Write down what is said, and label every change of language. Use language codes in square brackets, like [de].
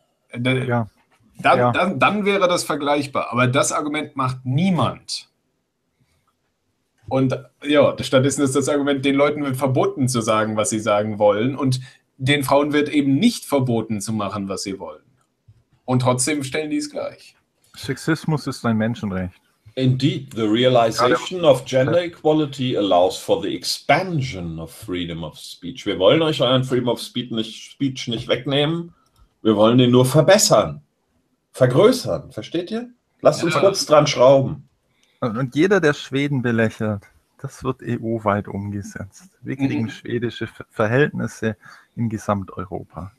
[de] Dann wäre das vergleichbar. Aber das Argument macht niemand. Und ja, stattdessen ist das Argument, den Leuten wird verboten zu sagen, was sie sagen wollen. Und den Frauen wird eben nicht verboten zu machen, was sie wollen. Und trotzdem stellen die es gleich. Sexismus ist ein Menschenrecht. [en] Indeed, the realization of gender equality allows for the expansion of freedom of speech. [de] Wir wollen euch euren [en] Freedom of Speech [de] nicht wegnehmen. Wir wollen den nur verbessern, vergrößern. Versteht ihr? Lasst uns kurz dran schrauben. Und jeder, der Schweden belächelt, das wird EU-weit umgesetzt. Wir kriegen schwedische Verhältnisse in Gesamteuropa.